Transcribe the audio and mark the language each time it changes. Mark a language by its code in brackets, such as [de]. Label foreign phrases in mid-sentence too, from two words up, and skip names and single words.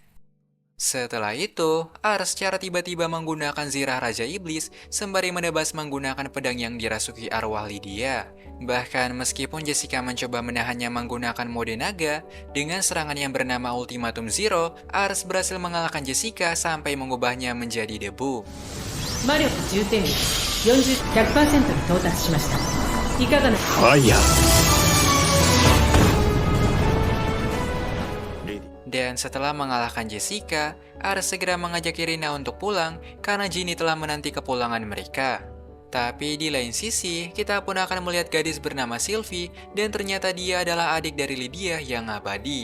[id] Setelah itu, Ars secara tiba-tiba menggunakan zirah Raja Iblis sembari menebas menggunakan pedang yang dirasuki arwah Lydia. Bahkan meskipun Jessica mencoba menahannya menggunakan mode naga, dengan serangan yang bernama Ultimatum Zero, Ars berhasil mengalahkan Jessica sampai mengubahnya menjadi debu. [ja] 魔力充填 40、100%に到達しました。いかがな。ファイヤー。 [id] Dan setelah mengalahkan Jessica, Ars segera mengajak Irina untuk pulang karena Ginny telah menanti kepulangan mereka. Tapi di lain sisi, kita pun akan melihat gadis bernama Sylvie dan ternyata dia adalah adik dari Lydia yang abadi.